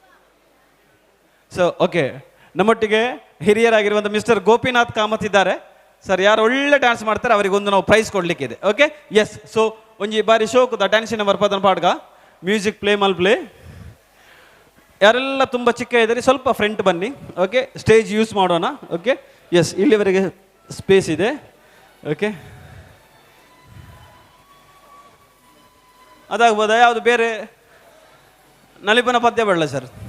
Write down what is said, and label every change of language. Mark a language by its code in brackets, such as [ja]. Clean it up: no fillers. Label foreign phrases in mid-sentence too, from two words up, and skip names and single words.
[en] so okay, [kn] ನಮ್ಮೊಟ್ಟಿಗೆ ಹಿರಿಯರಾಗಿರುವಂಥ ಮಿಸ್ಟರ್ ಗೋಪಿನಾಥ್ ಕಾಮತ್ ಇದ್ದಾರೆ. ಸರ್ ಯಾರು ಒಳ್ಳೆ ಡ್ಯಾನ್ಸ್ ಮಾಡ್ತಾರೆ ಅವರಿಗೊಂದು ನಾವು ಪ್ರೈಸ್ ಕೊಡ್ಲಿಕ್ಕಿದೆ. [en] okay yes. [tcy] ಸೊ ಒಂಜಿ ಬಾರಿ ಶೋಕುದ ಡ್ಯಾನ್ಸಿನ ಬರ್ಪದನ ಪಾಡ್ಗ [en] music play [tcy] ಮಲ್ ಪ್ಲೇ. [kn] ಯಾರೆಲ್ಲ ತುಂಬ ಚಿಕ್ಕ ಇದ್ದೀರಿ ಸ್ವಲ್ಪ ಫ್ರಂಟ್ ಬನ್ನಿ. [en] okay stage use [kn] ಮಾಡೋಣ. [en] okay yes, [kn] ಇಲ್ಲಿವರೆಗೆ ಸ್ಪೇಸ್ ಇದೆ. ಓಕೆ ಅದಾಗ್ಬೋದಾ? ಯಾವುದು ಬೇರೆ ನಲಿಪನ ಪದ್ಯ ಬೇಡ ಸರ್?